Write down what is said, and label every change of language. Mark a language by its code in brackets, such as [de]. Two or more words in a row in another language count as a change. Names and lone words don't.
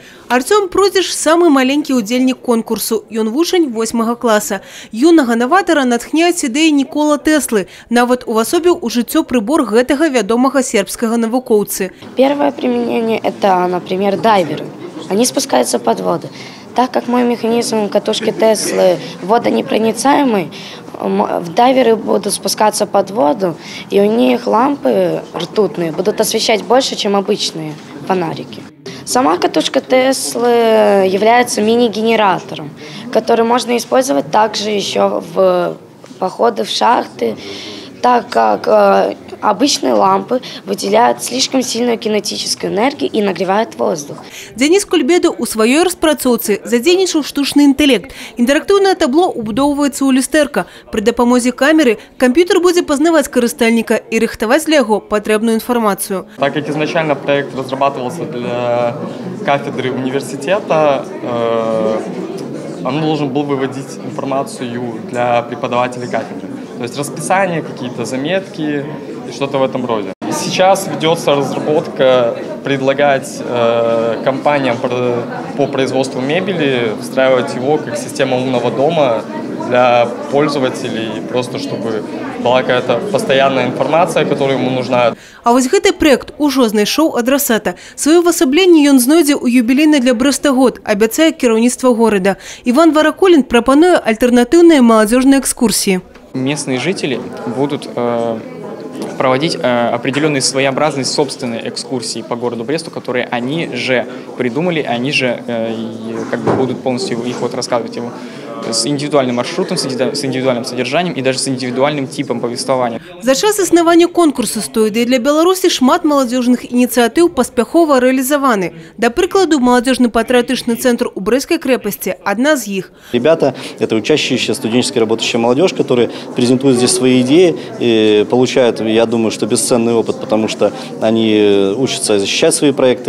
[be] Артем Прозіш – [ru] самый маленький [be] удзельнік конкурсу. Ён вучань 8 класа. Юнага наватара натхняюць ідэі Нікола Тэслы, нават увасобіў у жыццё прыбор гэтага вядомага сербскага навукоўцы. [ru] Первое применение – это, например, дайверы. Они спускаются под воду. Так как мой механизм катушки Теслы водонепроницаемый, дайверы будут спускаться под воду, и у них лампы ртутные будут освещать больше, чем обычные фонарики. Сама катушка Теслы является мини-генератором, который можно использовать также еще в походы в шахты, так как обычные лампы выделяют слишком сильную кинетическую энергию и нагревают воздух. [be] Денис Кульбеда у сваёй распрацоўцы задзейнічаў штучны інтэлект. Інтэрактыўнае табло убудоўваецца ў люстэрка. Пры дапамозе камеры компьютер будзе пазнаваць карыстальніка і рыхтаваць для яго патрэбную информацию. [ru] Так как изначально проект разрабатывался для кафедры университета, он должен был выводить информацию для преподавателей кафедры. То есть расписание, какие-то заметки и что-то в этом роде. Сейчас ведется разработка, предлагать компаниям по производству мебели встраивать его как система умного дома для пользователей, просто чтобы была какая-то постоянная информация, которая ему нужна. [be] А вось гэты проект ужо знайшоў адрасата. Сваё увасабленне ён знойдзе ў юбілейны для Брэста год, абяцае кіраўніцтва горада. [ru] Иван Вараколин прапануе альтернативные молодежные экскурсии. Местные жители будут проводить определенные своеобразные собственные экскурсии по городу Бресту, которые они же придумали, они же как бы будут полностью их вот рассказывать его с индивидуальным маршрутом, с индивидуальным содержанием и даже с индивидуальным типом повествования. [be] За час існавання конкурсу «Стоиды» для Беларуси шмат [ru] молодежных инициатив [be] паспяхова реализованы. [ru] До прикладу, молодежный патриотичный центр у Брестской крепости – одна из них. Ребята – это учащиеся, студенчески работающая молодежь, которые презентуют здесь свои идеи и получают, я думаю, что бесценный опыт, потому что они учатся защищать свои проекты.